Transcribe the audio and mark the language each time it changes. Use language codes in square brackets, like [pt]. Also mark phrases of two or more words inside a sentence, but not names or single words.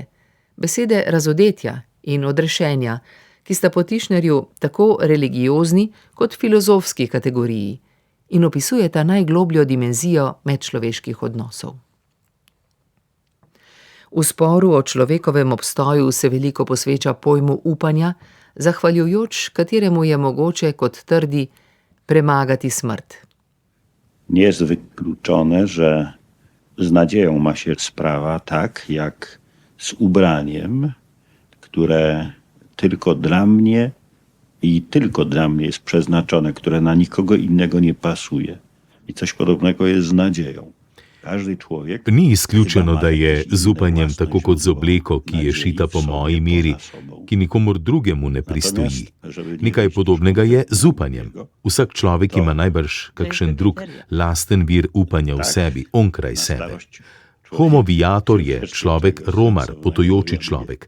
[sl] Besede razodetja in odrešenja, ki sta po Tischnerju tako religiozni kot filozofski kategoriji in opisujeta najglobljo dimenzijo medčloveških odnosov. V sporu o človekovem obstoju se veliko posveča pojmu upanja, zahvaljujoč kateremu je mogoče, kot trdi, premagati smrt. [pl] Nie jest wykluczone, że z nadzieją ma się sprawa tak, jak z ubraniem, które tylko dla mnie i tylko dla mnie jest przeznaczone, które na nikogo innego nie pasuje. I coś podobnego jest z nadzieją. Każdy człowiek... [sl] Ni izključeno, da je z upanjem tako kot z obleko, ki je šita po moji meri, ki nikomur drugemu ne pristoji. Nekaj podobnega je z upanjem. Vsak človek ima najbrž kakšen drug lasten vir upanja v sebi, onkraj sebe. [la] Homo viator [sl] je človek romar, potujoči človek.